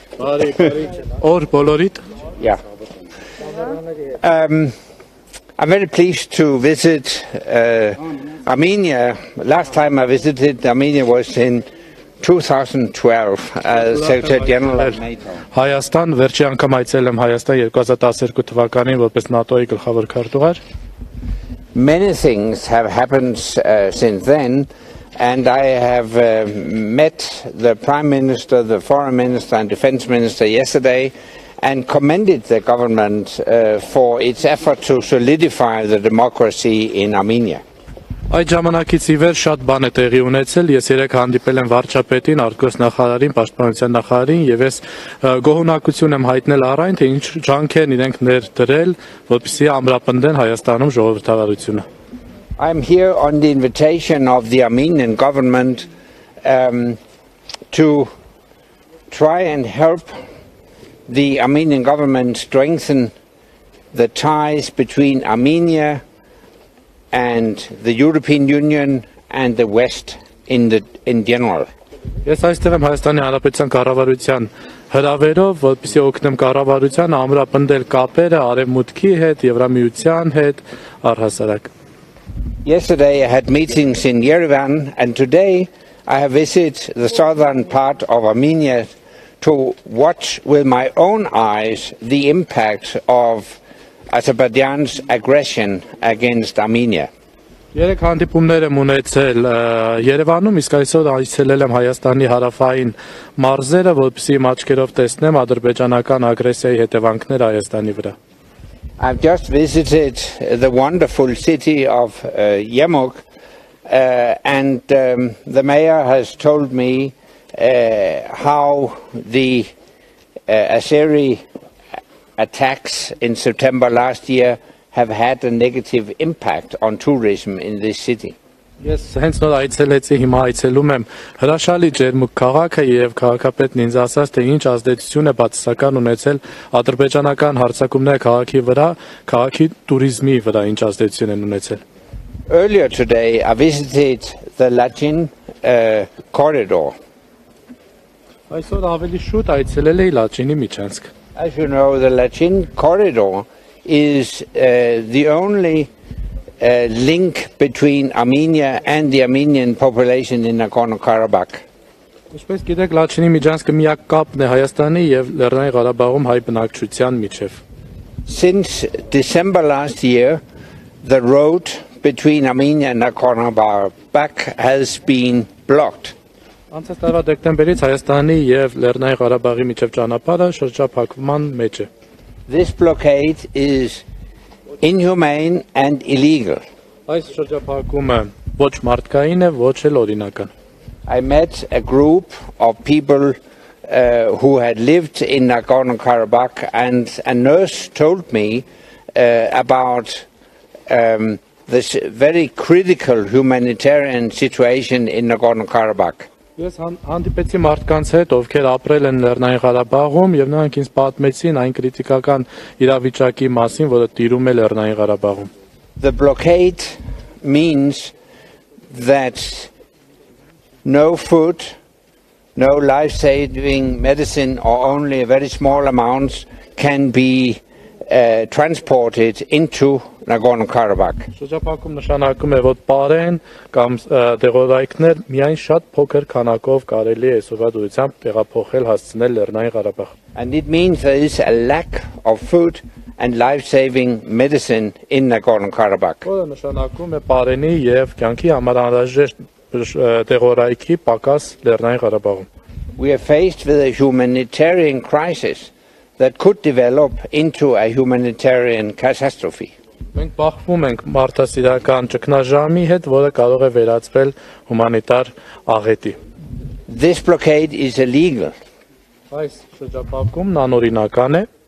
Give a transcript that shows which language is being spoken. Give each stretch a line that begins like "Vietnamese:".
English: Or Bolorit. Yeah. I'm very pleased to visit Armenia. Last time I visited Armenia was in 2012 as Secretary General of NATO.
Armenian: Հայաստան վերջի անգամ այցելել եմ Հայաստան 2012 թվականին որպես ՆԱՏՕ-ի գլխավոր քարտուղար.
English: Many things have happened since then, and I have met the Prime Minister, the Foreign Minister and Defense Minister yesterday and commended the government for its effort to solidify the democracy in Armenia.
Armenian: Այդ ժամանակից ի վեր շատ բան է տեղի ունեցել, ես երեք հանդիպել եմ վարչապետին, արտգործնախարարին, պաշտպանության նախարարին եւ ես գոհունակություն եմ հայտնել առայն, թե ինչ ջանքեր իրենք ներդրել, որպեսզի ամրապնդեն Հայաստանում ժողովրդավարությունը.
English: I'm here on the invitation of the Armenian government to try and help the Armenian government strengthen the ties between Armenia and the European Union and the West in general.
Armenian: Ես այստեղ եմ Հայաստանի Հանրապետության կառավարության հրավերով, որպեսզի օգնեմ կառավարությանը ամրապնդել կապերը Արևմուտքի հետ, Եվրամիության հետ, առհասարակ.
English: Yesterday I had meetings in Yerevan, and today I have visited the southern part of Armenia to watch with my own eyes the impact of Azerbaijan's aggression against Armenia.
Armenian: Երեք հանդիպումներ եմ ունեցել Երևանում, իսկ այսօր այցելել եմ Հայաստանի հարավային մարզերը, որպեսզի իմ աչքերով տեսնեմ ադրբեջանական ագրեսիայի հետևանքները Հայաստանի վրա.
English: I've just visited the wonderful city of Ջերմուկ, and the mayor has told me how the Azeri attacks in September last year have had a negative impact on tourism in this city.
Armenian: Ես հենց նոր այցելեցի, հիմա այցելում եմ հրաշալի Ջերմուկ քաղաքը եւ քաղաքապետն ինձ ասաց, թե ինչ ազդեցություն է բացասական ունեցել ադրբեջանական հարձակումները քաղաքի վրա, քաղաքի туриզմի վրա ինչ ազդեցություն են ունեցել.
English: Earlier today I visited the Lachin corridor.
Armenian: Այսօր ավելի շուտ այցելել էի Լաչինի միջանցք.
English: As you know, the Lachin corridor is the only link between Armenia and the Armenian population in Nagorno-Karabakh.
Armenian: Ինչպես գիտեք, Լաչինի միջանցքը միակ կապն է Հայաստանի եւ Լեռնային Ղարաբաղում հայ բնակչության միջև.
English: Since December last year, the road between Armenia and Nagorno-Karabakh has been blocked.
Armenian: Անցած տարվա դեկտեմբերից Հայաստանի եւ Լեռնային Ղարաբաղի միջև ճանապարհը շրջափակման մեջ է.
English: This blockade is inhumane and illegal.
Armenian: Այս շրջափակումը ոչ մարդկային է, ոչ էլ օրինական.
English: I met a group of people who had lived in Nagorno-Karabakh, and a nurse told me about this very critical humanitarian situation in Nagorno-Karabakh.
Armenian: Ես հանդիպեցի մարդկանց հետ, ովքեր ապրել են Լեռնային Ղարաբաղում եւ նրանք ինձ պատմեցին այն քրիտիկական իրավիճակի մասին, որը տիրում է Լեռնային Ղարաբաղում.
English: The blockade means that no food, no life-saving medicine, or only very small amounts can be transported into Nagorno-Karabakh.
Armenian: Շրջափակում նշանակում է, որ պարեն կամ դեղորայքներ միայն շատ փոքր քանակով կարելի է այսօրվա դուրսությամբ տեղափոխել հասցնել Լեռնային Ղարաբաղ.
English: And it means there is a lack of food and life-saving medicine in Nagorno-Karabakh.
Armenian: Որը նշանակում է պարենի եւ կյանքի համար անհրաժեշտ դեղորայքի պակաս Լեռնային Ղարաբաղում.
English: We are faced with a humanitarian crisis that could develop into a humanitarian catastrophe.
Armenian: Մենք բախվում ենք մարդասիրական ճգնաժամի հետ, որը կարող է վերածվել հումանիտար աղետի.
English: This blockade is illegal.
Armenian: Այս շրջափակումն անօրինական է.